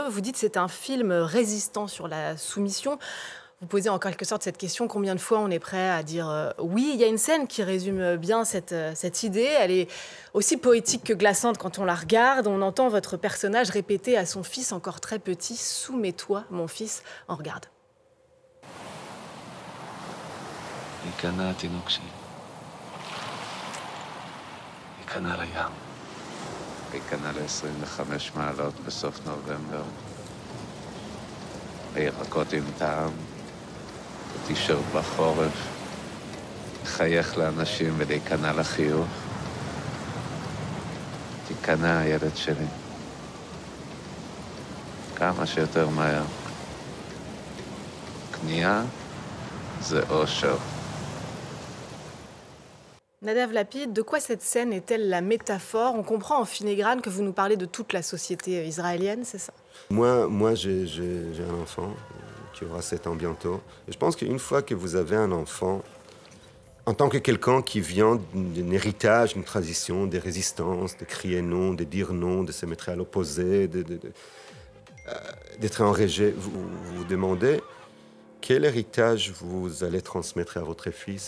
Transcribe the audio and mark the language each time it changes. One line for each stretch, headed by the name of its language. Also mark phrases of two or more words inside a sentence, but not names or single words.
French: Vous dites que c'est un film résistant sur la soumission. Vous posez en quelque sorte cette question, combien de fois on est prêt à dire oui? Il y a une scène qui résume bien cette idée. Elle est aussi poétique que glaçante quand on la regarde. On entend votre personnage répéter à son fils encore très petit « Soumets-toi, mon fils ». On regarde.
Hebrew: ייכנע התינוק שלי. ייכנע לים. ייכנע ל-25 מעלות בסוף נובמבר. הירקות עם טעם, ותישאר בחורף, לחייך לאנשים ולהיכנע לחיוך. תיכנע, הילד שלי. כמה שיותר מהר. כניעה זה אושר.
French: Nadav Lapid, de quoi cette scène est-elle la métaphore? On comprend en filigrane que vous nous parlez de toute la société israélienne, c'est ça? Moi j'ai un enfant qui aura 7 ans bientôt. Et je pense qu'une fois que vous avez un enfant, en tant que quelqu'un qui vient d'un héritage, d'une tradition, des résistances, de crier non, de dire non, de se mettre à l'opposé, d'être enragé, vous vous demandez quel héritage vous allez transmettre à votre fils.